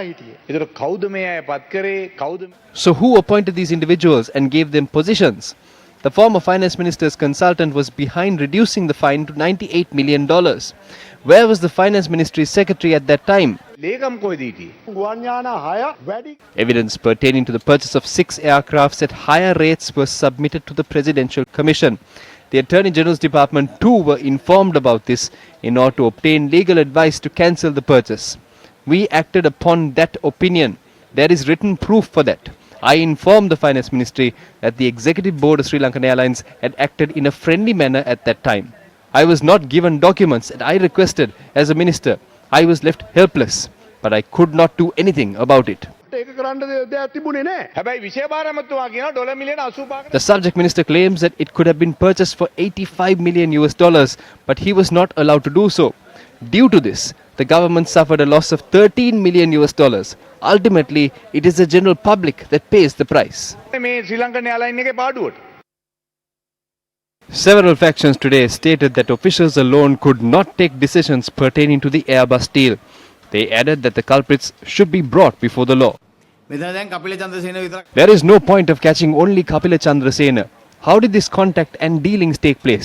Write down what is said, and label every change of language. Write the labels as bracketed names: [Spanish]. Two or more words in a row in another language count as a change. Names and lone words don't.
[English] So who appointed these individuals and gave them positions? The former finance minister's consultant was behind reducing the fine to $98 million. Where was the finance ministry's secretary at that time? [Sinhala] ලේකම් කොයිද හිටියේ? ගුවන් යාන 6 වැඩි [English] Evidence pertaining to the purchase of 6 aircrafts at higher rates was submitted to the Presidential Commission. The Attorney General's Department too were informed about this in order to obtain legal advice to cancel the purchase. We acted upon that opinion. There is written proof for that. I informed the Finance Ministry that the Executive Board of SriLankan Airlines had acted in a friendly manner at that time. I was not given documents and I requested as a minister. I was left helpless, but I could not do anything about it. [Sinhala] ඒක කරන්න දෙයක් තිබුණේ නැහැ. හැබැයි විෂය භාර ඇමතුමා කියනවා ඩොලර් මිලියන 85කට [English] The subject minister claims that it could have been purchased for $85 million, but he was not allowed to do so. Due to this, the government suffered a loss of $13 million. Ultimately, it is the general public that pays the price. [Sinhala] මේ ශ්‍රී ලංකන් එයාර්ලයින් එකේ පාඩුවට. [English] Several factions today stated that officials alone could not take decisions pertaining to the Airbus deal. They added that the culprits should be brought before the law. There is no point of catching only Kapila Chandrasena. How did this contact and dealings take place?